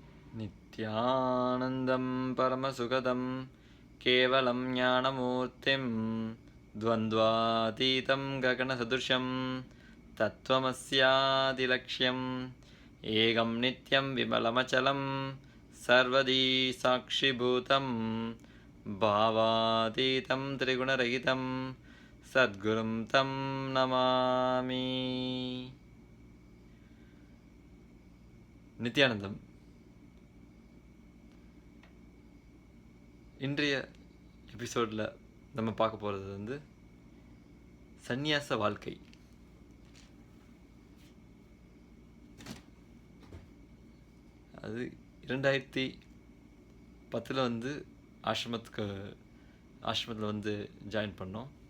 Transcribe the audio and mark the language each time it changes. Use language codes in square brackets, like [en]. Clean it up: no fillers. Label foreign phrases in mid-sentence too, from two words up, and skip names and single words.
[sa] नित्यानन्दं परमसुखदं केवलं ज्ञानमूर्तिं द्वन्द्वातीतं गगनसदृशं तत्त्वमस्यादिलक्ष्यम् एकं नित्यं विमलमचलं सर्वदी साक्षिभूतं भावातीतं त्रिगुणरहितं सद्गुरुं तं नमामि. [ta] நித்யானந்தம். இன்றைய எபிசோடில் நம்ம பார்க்க போகிறது வந்து சந்நியாச வாழ்க்கை. அது 2010 வந்து ஆசிரமத்தில் வந்து ஜாயின் பண்ணோம்.